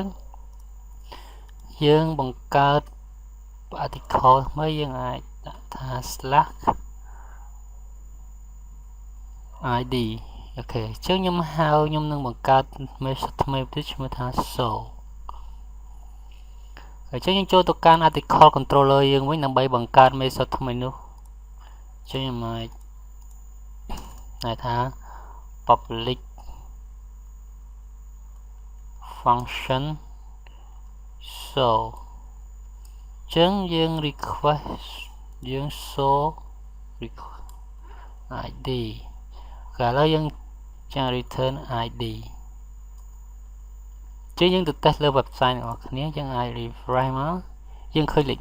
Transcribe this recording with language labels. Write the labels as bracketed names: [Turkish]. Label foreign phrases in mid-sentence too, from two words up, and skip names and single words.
[Khmer] យើងបង្កើត article ថ្មីយើងអាចដាក់ថា /id អូខេចឹងខ្ញុំនឹងបង្កើត method ថ្មីទៅឈ្មោះថា show ហើយចឹងយើងចូលទៅកាន់ [English] article controller [Khmer] យើងវិញដើម្បីបង្កើត method ថ្មីនោះចឹងខ្ញុំអាចហៅថា [English] public function show [Khmer] ចឹងយើង request យើង show id ឥឡូវយើងចាំ return id ចឹងយើងទៅតេស្តលើ website របស់គ្នាយើងអាច refresh មកយើងឃើញលេខ